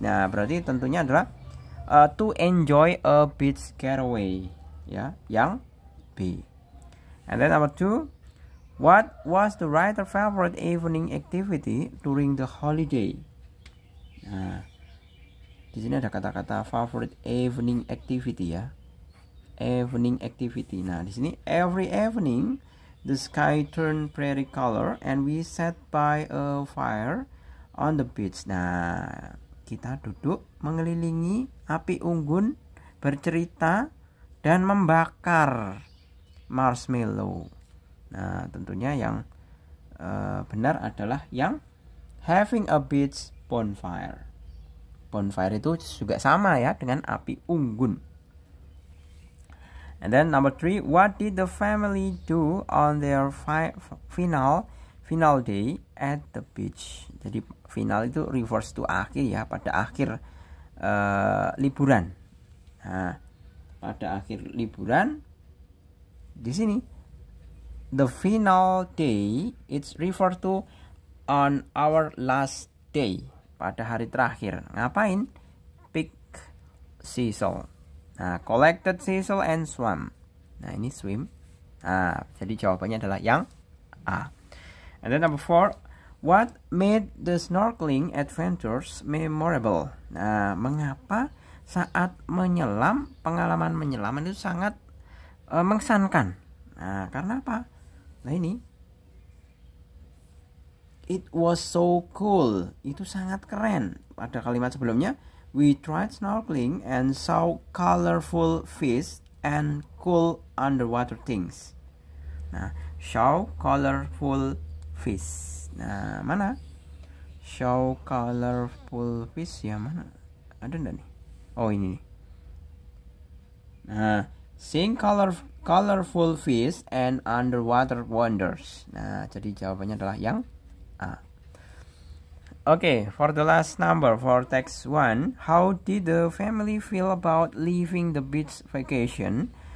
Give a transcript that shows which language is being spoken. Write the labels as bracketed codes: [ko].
[id] Nah, berarti tentunya adalah [en] to enjoy a beach getaway, [id] ya, yang B. [en] And then number 2, what was the writer's favorite evening activity during the holiday? [id] Nah, di sini ada kata-kata [en] favorite evening activity, [id] ya. [en] Evening activity. [id] Nah, di sini [en] every evening the sky turned pretty color and we sat by a fire on the beach. [id] Nah, kita duduk mengelilingi api unggun, bercerita dan membakar marshmallow. Nah, tentunya yang benar adalah yang [en] having a beach bonfire. [id] Bonfire itu juga sama ya dengan api unggun. [en] And then number 3, what did the family do on their final day at the beach? [id] Jadi final itu [en] refers to [id] akhir ya, pada akhir liburan. Nah, pada akhir liburan di sini [en] the final day it's refer to on our last day, [id] pada hari terakhir. Ngapain? [en] Pick seashell. Nah, collected seashell and swam. [id] Nah, ini swim. Nah, jadi jawabannya adalah yang A. [en] And then number 4, what made the snorkeling adventures memorable? [id] Nah, mengapa saat menyelam, pengalaman menyelam itu sangat mengesankan? Nah, karena apa? Nah, ini [en] it was so cool. [id] Itu sangat keren. Pada kalimat sebelumnya, [en] we tried snorkeling and saw colorful fish and cool underwater things. Nah, show colorful fish. [id] Nah, mana? [en] Show colorful fish [id] ya, mana? Ada enggak nih? Oh, ini. [en] Nah, seeing colorful fish and underwater wonders. [id] Nah, jadi jawabannya adalah yang A. [en] Okay, for the last number for text 1, how did the family feel about leaving the beach vacation?